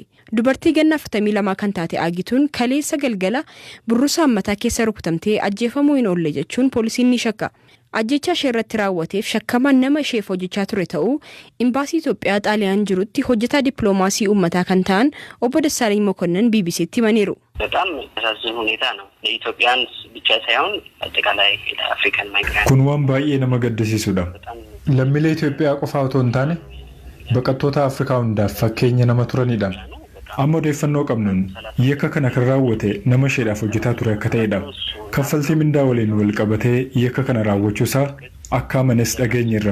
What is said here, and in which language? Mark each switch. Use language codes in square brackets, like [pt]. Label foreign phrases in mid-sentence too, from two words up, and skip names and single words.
[om] Dubartii ganna 42 kan taate Agituun kaleessa galgala burrusaan mataa keessa rukutamtee ajjeefamuu hin oolle jechuun poolisiin ni shakka. Ajjecha ishee irratti raawwateef shakkamaan nama isheef hojjechaa ture ta'uu imbaasii Itoophiyaa Xaaliyaan jirutti hojjetaa dippiloomaasii uummataa kan ta'an obbo Dassaalany Mokonnon BBCtti himaniiru. [am] በጣም ያሳዝን ሁኔታ ነው ለኢትዮጵያን ብቻ ሳይሆን አጠቃላይ ለአፍሪካን ማይግራንት [om] kun waan baay'ee nama gaddisiisudha. Lammiilee Itoophiyaa qofa otoo hin taane baqattoota Afrikaa hundaaf fakkeenya nama turanidha. Amma odeeffannoo qabnuun yakka kana kan raawwate nama isheedhaaf hojjetaa ture akka ta'edha. Kaffaltii mindaa waliin wal qabatee yakka kana raawwachuusaa akka amanes dhageenyerra.